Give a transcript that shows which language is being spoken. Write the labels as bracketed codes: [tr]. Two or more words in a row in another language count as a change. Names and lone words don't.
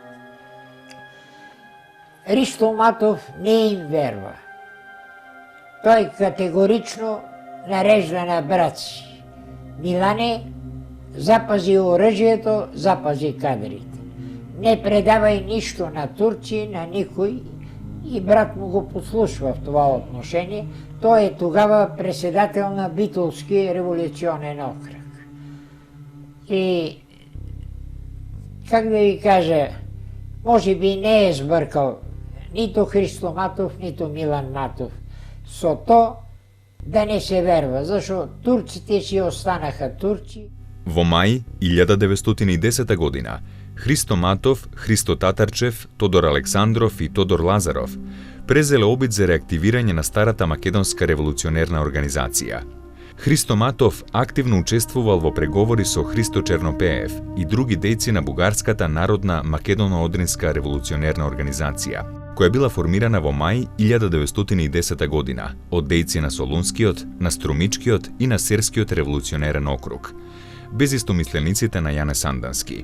[mk] Христо Матов не им верва. [bg] Тој категорично нарежда на брат си: Милане, запази оръжието, запази кадрите. [mk] Не предавај ништо на турци, на никој. [bg] И брат му го послушва в това отношение. Той е тогава председател на Битолски революционен окръг. И, как да ви кажа, може би не е сбъркал нито Христо Матов, нито Милан Матов со то да не се верва, защото турците си останаха турци. [mk] Во мај 1910 година Христо Матов, Христо Татарчев, Тодор Александров и Тодор Лазаров презеле обид за реактивирање на старата македонска револуционерна организација. Христо Матов активно учествувал во преговори со Христо Чернопеев и други дејци на Бугарската народна македоно-одринска револуционерна организација, која била формирана во мај 1910 година од дејци на Солунскиот, на Струмичкиот и на Серскиот револуционерен округ, без истомислениците на Јане Сандански.